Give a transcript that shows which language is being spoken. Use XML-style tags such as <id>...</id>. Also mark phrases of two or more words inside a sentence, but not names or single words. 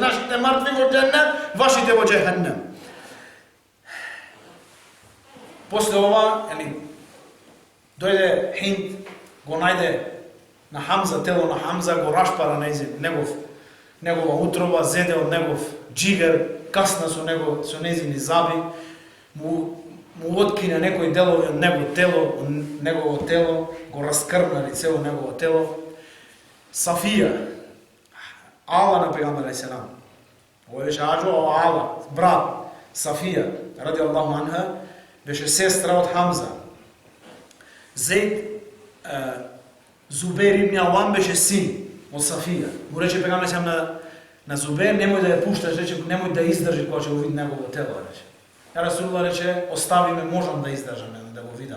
<mk>"Нашите мртви во џеннет, вашите во џехеннем." После ова, дојде Хинд, го најде на Хамза, тело на Хамза, го рашпара негова утроба, зеде од негов джигер, касна со незини заби, му откине некои делови од негово тело, го раскрна цело негово тело. Сафија, ала на пегамбер селам. Овој беше Аџо, ала, брат. Сафија,</mk> <ar>رضي الله عنها,</ar> <mk>беше сестра од Хамза. Зейд, Зубер ибн Авам беше син од Сафија. Му рече пегамбер селам на Зубер: "Немој да ја пушташ, рече, немој да издржи кога ќе го види негово тело," рече. Расулулlah рече: "Остави ме, можам да издржам да го видам."</mk>